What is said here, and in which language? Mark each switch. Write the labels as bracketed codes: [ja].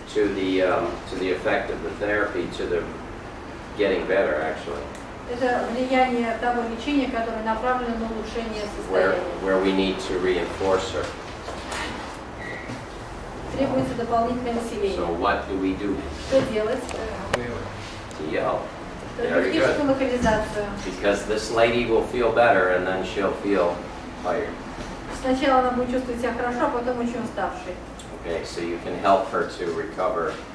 [en] to the effect of the therapy, to the getting better actually, [ru] Это влияние того лечения, которое направлено на улучшение [en] where [ru] состояния. [en] we need to reinforce her. [ru] Требуется дополнительное усиление. [en] So what do we do? [ru] Что делать? [en] TL. Very good. [ru] Терапевтическую локализацию. [en] Because this lady will feel better and then she'll feel tired. [ru] Сначала она будет чувствовать себя хорошо, а потом очень уставшей. [en] Okay, so you can help her to recover.